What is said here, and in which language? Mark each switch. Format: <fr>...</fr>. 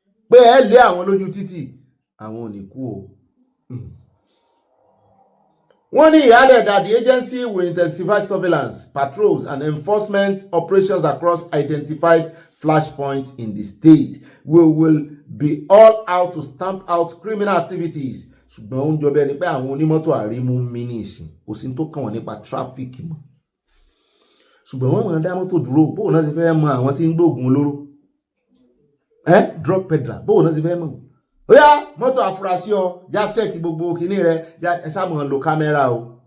<yo>Pé ẹ lé àwọn lójú títì, àwọn ò ní kú o. Wọ́n ní ìhálẹ̀</yo> <en>that the agency will intensify surveillance, patrols and enforcement operations across identified flashpoints in the state. We will be all out to stamp out criminal activities.</en> <yo>Ṣùgbọ́n ó ń jọ bẹ́ẹ̀ ni pé àwọn onímọ́tò àrímú mi ní ìsìn kò sí tó kàn wọ́n nípa tráfíkì mọ́. Ṣùgbọ́n wọ́n máa dá mọ́tò dúró bóun náà ti fẹ́ mọ àwọn tí ń gbóògùn olóró. Drug peddler bóun náà ti fẹ́ mọ̀. Ó yá mọ́tò àfúrásì ọ já sẹ́ẹ̀kì gbogbo kìíní rẹ ẹ sá mọ̀ lo kámẹ́rà o.</yo>